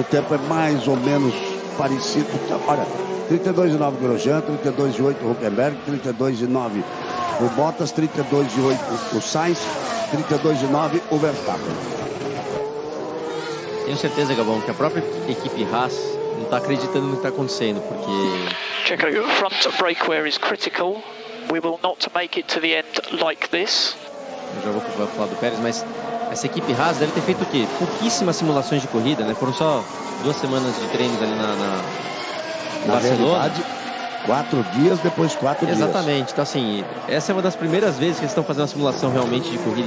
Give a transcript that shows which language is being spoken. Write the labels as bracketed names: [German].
[Portuguese] O tempo é mais ou menos parecido. Olha, 32,9 Grosjean, 32,8 Huckenberg, 32,9 o Bottas, 32,8 o Sainz, 32,9 o Verstappen. Tenho certeza, Gabão, que a própria equipe Haas não está acreditando no que está acontecendo, porque... [English] Checo, o front brake wear is critical. We will not make it to the end like this. [Portuguese] Eu já vou falar do Pérez, mas essa equipe Haas deve ter feito o quê? Pouquíssimas simulações de corrida, né? Foram só 2 semanas de treinos ali na Barcelona. Verdade, 4 dias, depois 4 dias. Exatamente. Então, assim, essa é uma das primeiras vezes que eles estão fazendo uma simulação realmente de corrida.